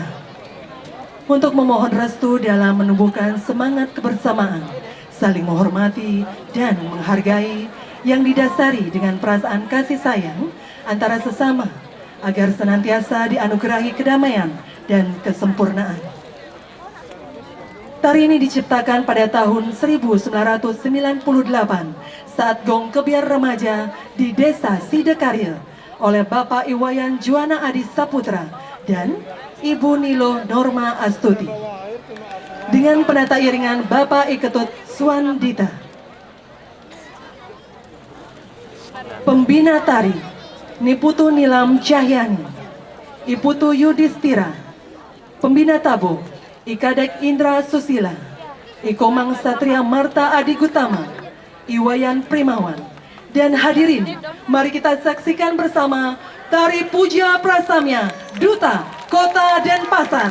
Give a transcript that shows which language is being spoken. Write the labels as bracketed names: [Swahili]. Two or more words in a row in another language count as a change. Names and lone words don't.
[Indonesian] Untuk memohon restu dalam menumbuhkan semangat kebersamaan, saling menghormati dan menghargai yang didasari dengan perasaan kasih sayang antara sesama agar senantiasa dianugerahi kedamaian dan kesempurnaan. Tari ini diciptakan pada tahun 1998 saat Gong Kebiar Remaja di Desa Sidekarya oleh Bapak Iwayan Juwana Adi Saputra dan Ibu Nilo Norma Astuti dengan penata iringan Bapak Iketut Suandita. Pembina tari Niputu Nilam Cahyani, Iputu Yudhistira. Pembina tabu Ikadek Indra Susila, Ikomang Satria Marta Adi Gutama, Iwayan Primawan. Dan hadirin, mari kita saksikan bersama Tari Puja Prasamya, Duta, Kota Denpasar.